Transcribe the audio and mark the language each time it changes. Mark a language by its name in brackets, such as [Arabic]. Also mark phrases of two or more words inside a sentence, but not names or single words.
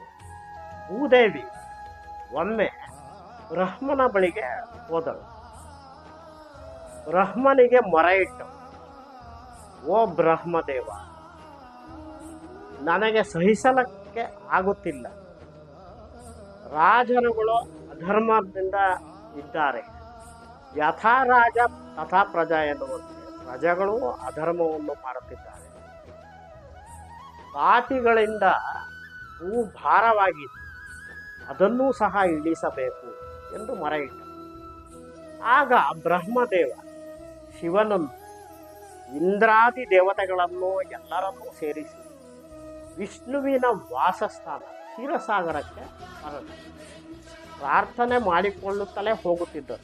[Kannada] ಭೂದೇವಿ ಒಮ್ಮೆ ಬ್ರಹ್ಮನ ಬಳಿಗೆ ಹೋದಳು. ಬ್ರಹ್ಮನಿಗೆ ಮೊರೆ ಇಟ್ಟಳು, ಓ ಬ್ರಹ್ಮದೇವ, ನನಗೆ ಸಹಿಸಲಕ್ಕೆ ಆಗುತ್ತಿಲ್ಲ. ರಾಜರುಗಳು ಅಧರ್ಮದಿಂದ ಇದ್ದಾರೆ. [Sanskrit] ಯಥಾ ರಾಜ ತಥಾ ಪ್ರಜಾ [Kannada] ಎನ್ನುವಂತೆ ಪ್ರಜೆಗಳು ಅಧರ್ಮವನ್ನು ಮಾಡುತ್ತಿದ್ದಾರೆ. ಪಾಪಿಗಳಿಂದ ಭೂ ಭಾರವಾಗಿದೆ, ಅದನ್ನೂ ಸಹ ಇಳಿಸಬೇಕು ಎಂದು ಮೊರೆ ಇಟ್ಟರು. ಆಗ ಬ್ರಹ್ಮದೇವ ಶಿವನನ್ನು, ಇಂದ್ರಾದಿ ದೇವತೆಗಳನ್ನು ಎಲ್ಲರನ್ನೂ ಸೇರಿಸಿ ವಿಷ್ಣುವಿನ ವಾಸಸ್ಥಾನ ಕ್ಷೀರಸಾಗರಕ್ಕೆ ಹೊರಟು ಪ್ರಾರ್ಥನೆ ಮಾಡಿಕೊಳ್ಳುತ್ತಲೇ ಹೋಗುತ್ತಿದ್ದರು.